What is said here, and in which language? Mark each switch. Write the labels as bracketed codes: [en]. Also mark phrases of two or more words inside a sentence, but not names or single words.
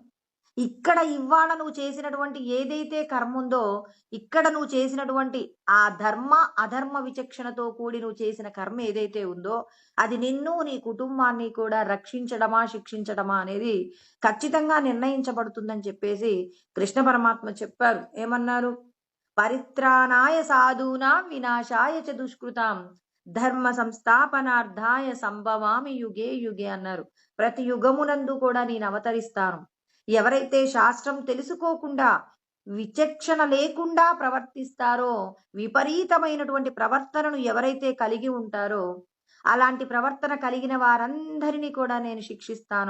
[te] ఇక్కడ ఇవాళ నువ్వు చేసినటువంటి ఏదైతే కర్మ ఉందో, ఇక్కడ నువ్వు చేసినటువంటి ఆ ధర్మ అధర్మ విచక్షణతో కూడి నువ్వు చేసిన కర్మ ఏదైతే ఉందో అది నిన్ను, నీ కుటుంబాన్ని కూడా రక్షించడమా శిక్షించడమా అనేది ఖచ్చితంగా నిర్ణయించబడుతుందని చెప్పేసి కృష్ణ పరమాత్మ చెప్పారు. ఏమన్నారు, [sa] పరిత్రాణాయ సాధూనాం వినాశాయ చ దుష్కృతాం ధర్మ సంస్థాపనార్థాయ సంభవామి యుగే యుగే అన్నారు. [te] ప్రతి యుగమునందు కూడా నేను అవతరిస్తాను. ఎవరైతే శాస్త్రం తెలుసుకోకుండా విచక్షణ లేకుండా ప్రవర్తిస్తారో, విపరీతమైనటువంటి ప్రవర్తనను ఎవరైతే కలిగి ఉంటారో అలాంటి ప్రవర్తన కలిగిన వారందరినీ కూడా నేను శిక్షిస్తాను.